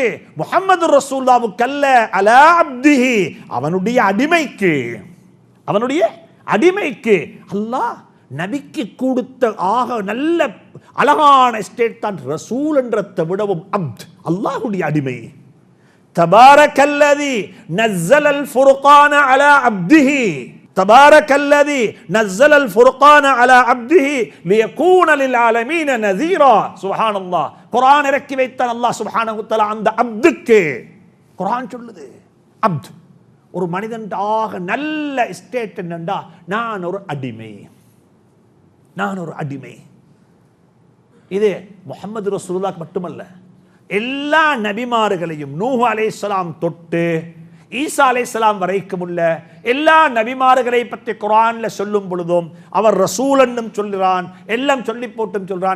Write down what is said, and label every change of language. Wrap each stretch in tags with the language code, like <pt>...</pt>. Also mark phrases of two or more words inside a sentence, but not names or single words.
<ta>முஹம்மது ரசூலுல்லாஹ்வுக்கு அல்ல,</ta> <ar>على عبده,</ar> <ta>அவனுடைய அடிமைக்கு, அவனுடைய அடிமைக்கு. அல்லாஹ் நபிக்கு கொடுத்த ஆக நல்ல அழகான ஸ்டேட் தான் ரசூல் என்றதை விடவும் அப்த், அல்லாஹ்வுடைய அடிமை.</ta> <ar>تبارك الذي نزل الفرقان على عبده، تبارك الذي نزل الفرقان على عبده ليكون للعالمين نذيرا. سبحان الله.</ar> <ta>குர்ஆன் இறக்கி வைத்தான் அல்லாஹ்</ta> <ar>سبحانه وتعالى</ar> <ta>அந்த அப்துக்கு. குர்ஆன் சொல்லுது அப்த், ஒரு மனிதன் ஆக நல்ல ஸ்டேட் என்னண்டா, நான் ஒரு அடிமை, நான் ஒரு அடிமை. இது முஹம்மது ரசூலுல்லாஹ் மட்டுமல்ல, எல்லா நபிமார்களையும் நூஹ் அலைஹிஸ்ஸலாம் தொட்டு ஈசா அலைஹிஸ்ஸலாம் வரைக்கும் உள்ள எல்லா நபிமார்களை பற்றி குர்ஆன்ல சொல்லும் பொழுதும் அவர் ரசூல் என்னும் சொல்கிறான், எல்லாம் சொல்லி போட்டும் சொல்றான்.</ta>